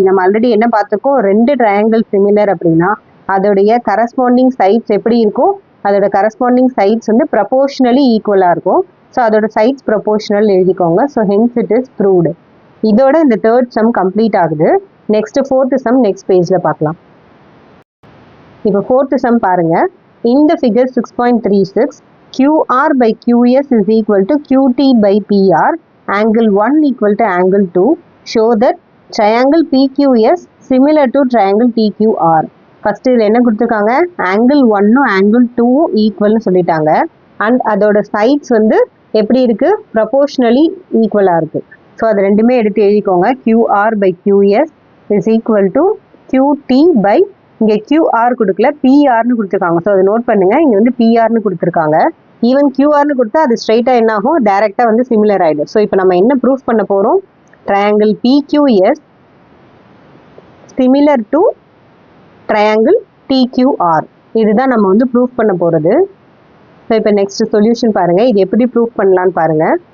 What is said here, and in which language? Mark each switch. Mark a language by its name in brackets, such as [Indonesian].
[Tamil] நம்ம ஆல்ரெடி என்ன பார்த்துருக்கோம், ரெண்டு ட்ரையாங்கிள் சிமிலர் அப்படின்னா அதோடைய கரஸ்பாண்டிங் சைட்ஸ் எப்படி இருக்கும், அதோட கரஸ்பாண்டிங் சைட்ஸ் வந்து ப்ரொபோர்ஷனலி ஈக்குவலாக இருக்கும். ஸோ அதோட சைட்ஸ் ப்ரொபோர்ஷனல் எழுதிக்கோங்க. [English] So hence it is proved. [Tamil] இதோட இந்த தேர்ட் சம் கம்ப்ளீட் ஆகுது. நெக்ஸ்ட் ஃபோர்த் சம் நெக்ஸ்ட் பேஜில் பார்க்கலாம். [English] இப்போ fourth sum பாருங்க, இந்த figure 6.36 QR by QS is equal to QT by PR, angle 1 equal to angle 2, show that triangle PQS similar to triangle TQR. [Tamil] First இதில் என்ன கொடுத்துருக்காங்க, angle 1ம் angle 2ம் ஈக்குவல்னு சொல்லிட்டாங்க. அண்ட் அதோட சைட்ஸ் வந்து எப்படி இருக்கு, ப்ரொபோர்ஷனலி ஈக்குவலாக இருக்கு. ஸோ அது ரெண்டுமே எடுத்து எழுதிக்கோங்க. QR by QS is equal to QT by இங்கே QR கொடுக்கல, PRன்னு கொடுத்துருக்காங்க. ஸோ அதை நோட் பண்ணுங்க, இங்கே வந்து PRன்னு கொடுத்துருக்காங்க. ஈவன் QRன்னு கொடுத்தா அது ஸ்ட்ரைட்டாக என்ன ஆகும், டைரெக்டாக வந்து சிமிலர் ஆகிடும். ஸோ இப்போ நம்ம என்ன ப்ரூஃப் பண்ண போகிறோம், triangle PQS similar to triangle TQR. இதுதான் நம்ம வந்து ப்ரூஃப் பண்ண போகிறது. ஸோ இப்போ நெக்ஸ்ட் சொல்யூஷன் பாருங்கள், இது எப்படி ப்ரூஃப் பண்ணலான்னு பாருங்கள்.